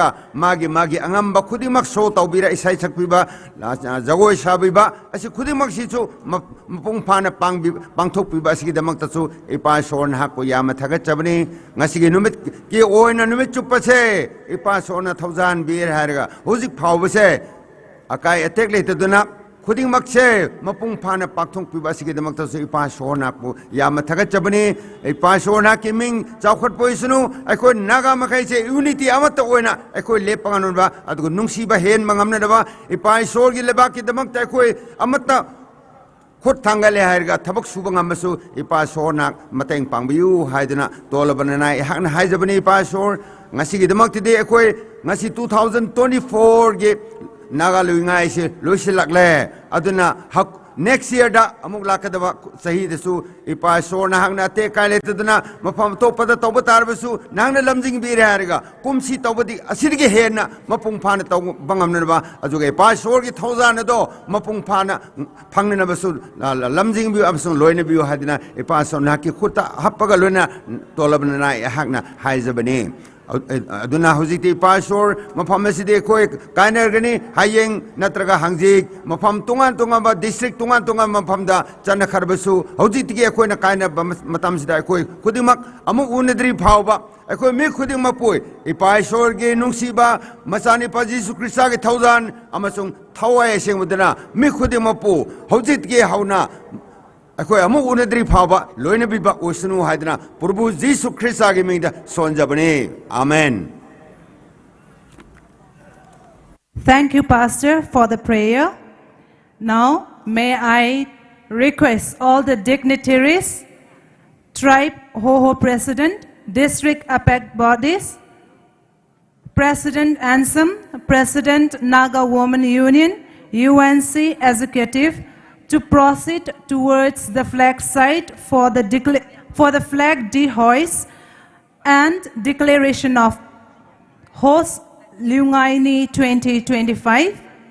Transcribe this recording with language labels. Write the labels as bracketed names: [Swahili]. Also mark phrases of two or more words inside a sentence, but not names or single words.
[Manipuri] मागी अंगम्बा खुदिंग मक शो तौबीरा इसाई सकपीबा जगोय साबीबा असि खुदिंग मक सिचु मपुंग फाना पांगथोकपीबा असिगी दमकतसु इपाशोर हाकु याम थगचबनी ngasiगी नुमित की ओइना नुमित चुप्पसे इपाशोर थौजान बीर हारेगा हुजिक फावबसे अकाय अटेक लेतदुना खुदिंग मक्से मपुंग फाना पाक्थोंग पीबा असिगी दमकतसु इपाशोर नाकु याम थगचबनी इपाशोर ना की मिंग चौखट पोइसनु अखोइ नागा मखैसे यूनिटी अमत ओइना अखोइ लेपंगनुबा अदुगु नुंगसीबा हेन मंगमनदबा इपाशोर गी लेबा की दमक अखोइ अमत खुद थांगले हायरगा थबक सुबंग अमसु इपाशोर ना मतैंग पांगबियु हायदना तोलबनना हाकना हायजबनी इपाशोर ngasiगी दमकतिदि अखोइ ngasi 2024 गी नागा लुइंगाई से लोइसिलकले अदुना हक [English] next year [Manipuri] दा अमुक लाकदबा सही दसु इपाशोर नाहंगना ते कायलेतदुना मफम तोपदा तौब तारबसु नाहंगना लमजिंग बिरे हारगा कुमसी तौबदी असिरगे हेना मपुंग फाना तौ बंगमनबा अजुगे इपाशोर की थौजान दो मपुंग फाना फंगनबसु लमजिंग बि अबसु लोइना बिउ हादिना इपाशोर नाकी खुता हप्पगा लोइना तोलबना हाकना हाइजबनी अदुना हुजिति इपाशोर मफम असिदि कोइ कायनरगनी हायेंग नत्रगा हंगजिक मफम तुंगान तुंगाबा डिस्ट्रिक्ट तुंगान तुंगान मफमदा चन खरबसु हुजितिगे कोइना कायना मतमसिदा कोइ खुदिमक अमु उनद्री फावबा अखोइ मी खुदिमक पोइ इपाशोर गे नुंगसिबा मसानि पाजीसु क्रिस्ता गे थौजान अमसुंग थौवाय सेंगमुदना मी खुदिमक पो हुजितिगे हाउना अखोइ अमु उनद्री फावबा लोइना बिबा ओसनु हायदना प्रभु जीसु ख्रिस्ता गे मिंगदा सोनजबने आमेन. [English] Thank you, Pastor, for the prayer. Now, may I request all the dignitaries, Tribe Hoho President, District APEC bodies, President Ansem, President Naga Women Union, UNC Executive, to proceed towards the flag site for the flag dehoist and declaration of host Lui-Ngai-Ni 2025.